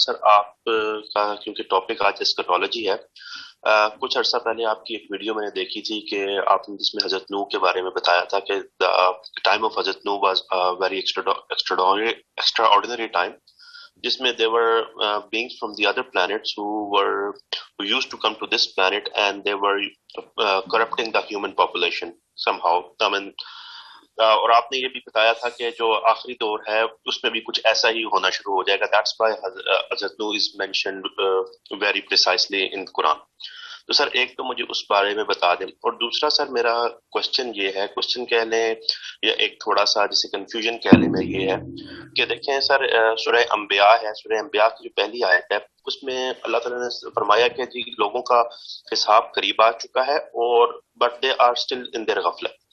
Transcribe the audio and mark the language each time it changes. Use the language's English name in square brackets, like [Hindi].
[Urdu] سر آپ کا کیونکہ ٹاپک آج اسکیٹالوجی ہے، کچھ عرصہ پہلے آپ کی ایک ویڈیو میں نے دیکھی تھی کہ آپ نے جس میں حضرت نوح کے بارے میں بتایا تھا کہ [English] time of حضرت نوح was very extraordinary time, [Urdu] جس میں [English] they were beings from the other planets who used to come to this planet and they were corrupting the human population somehow. I mean, [Urdu] اور آپ نے یہ بھی بتایا تھا کہ جو آخری دور ہے اس میں بھی کچھ ایسا ہی ہونا شروع ہو جائے گا. [English] That's why حضرت نوح is mentioned very precisely in the Quran. [Urdu] تو سر ایک تو مجھے اس بارے میں بتا دیں، اور دوسرا سر میرا کوشچن یہ ہے، کوشچن کہہ لیں یا ایک تھوڑا سا جسے کنفیوژن کہہ لیں میں، یہ ہے کہ دیکھیں سر سورہ انبیاء ہے، سورہ انبیاء کی جو پہلی آیت ہے اس میں اللہ تعالیٰ نے فرمایا کہ جی لوگوں کا حساب قریب آ چکا ہے اور [English] But they are still in there غفلت.